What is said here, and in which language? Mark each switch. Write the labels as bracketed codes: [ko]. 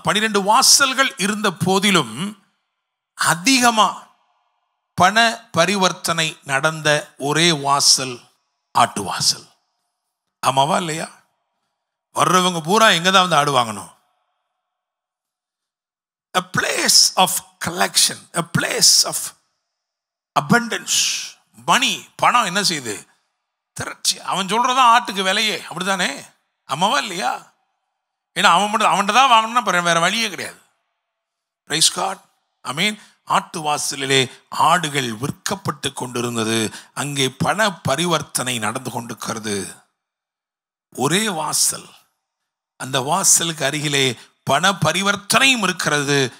[ta] 12 வாசல்கள் இருந்த போதிலும் அதிகமா பண பரிவர்த்தனை நடந்த ஒரே வாசல் ஆட்டு வாசல். ஆமாவா இல்லையா? வர்றவங்க பூரா எங்க தான் ஆடு வாங்கணும்? [en] A place of collection, a place of abundance. [ta] மணி, பணம் என்ன செய்யுது, திரட்சி. அவன் சொல்றதான் ஆட்டுக்கு விலையே, அப்படித்தானே? ஆமாவா இல்லையா? ஏன்னா அவன்கிட்ட தான் வாங்கணும்னா வேற வழியே கிடையாது. பிரைஸ் காட், ஆமென். ஆட்டு வாசலிலே ஆடுகள் விற்கப்பட்டு கொண்டிருந்தது. அங்கே பண பரிவர்த்தனை நடந்து கொண்டிருக்கிறது. ஒரே வாசல், அந்த வாசலுக்கு அருகிலே பண பரிவர்த்தனையும் இருக்கிறது.